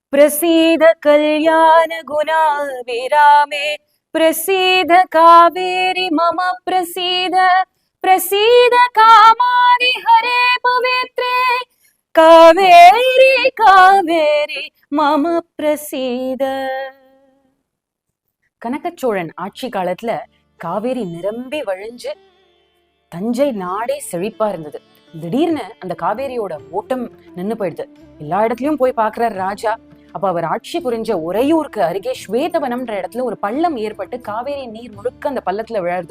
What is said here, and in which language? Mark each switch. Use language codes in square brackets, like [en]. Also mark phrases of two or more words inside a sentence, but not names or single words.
[sa] प्रसीद कल्याण गुणा विरामे प्रसीद कावेरी मम प्रसीद प्रसीद कामादि हरे पवित्रे कावेरी कावेरी मम प्रसीद. [ta] கனகச்சோழன் ஆட்சி காலத்துல காவேரி நிரம்பி வழிஞ்சு தஞ்சை நாடே செழிப்பா இருந்தது. திடீர்னு அந்த காவேரியோட ஓட்டம் நின்னு போயிடுது. எல்லா இடத்துலயும் போய் பாக்குறாரு ராஜா. அப்ப அவர் ஆட்சி புரிஞ்ச உறையூருக்கு அருகே ஸ்வேதவனம்ன்ற இடத்துல ஒரு பள்ளம் ஏற்பட்டு காவேரி நீர் முழுக்க அந்த பள்ளத்துல விழருது.